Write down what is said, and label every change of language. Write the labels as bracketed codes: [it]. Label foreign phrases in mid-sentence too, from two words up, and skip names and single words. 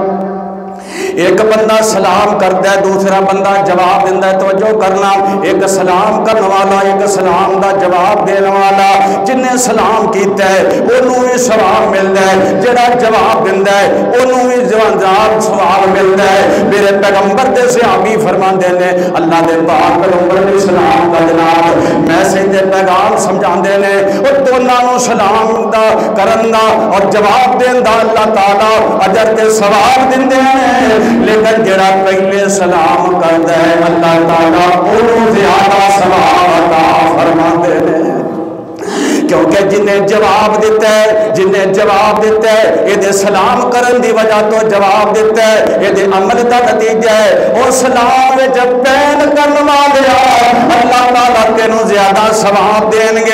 [pa] ایک بندہ سلام کرتا ہے دوسرا بندہ جواب دینا ہے، توجہ کرنا، ایک سلام کرنے والا ایک سلام دا جواب دینے والا، جن نے سلام کیتا ہے انہوں بھی ثواب ملتا ہے، جڑا جواب دینا ہے انہوں بھی ثواب ملتا ہے۔ میرے پیغمبر دے صحابی فرماندے نے اللہ دے پاک پیغمبر علیہ السلام دا جناب میسج دے پیغام سمجھاندے نے، اور دونوں نو سلام دا کرن دا اور جواب دین دا اللہ تعالیٰ اجر تے ثواب دیندے ہیں، لیکن جڑا پہلے سلام کرتا ہے اللہ تعالیٰ انہوں زیادہ ثواب عطا فرماندے نے، کیونکہ جنہیں جواب دیتا ہے جنہیں جواب دیتا ہے یہ دے سلام کرن دی وجہ تو جواب دیتا ہے، یہ دے عمل دا نتیجہ ہے، اور سلام جب پین کرن والے اللہ تعالیٰ تینوں زیادہ ثواب دین گے۔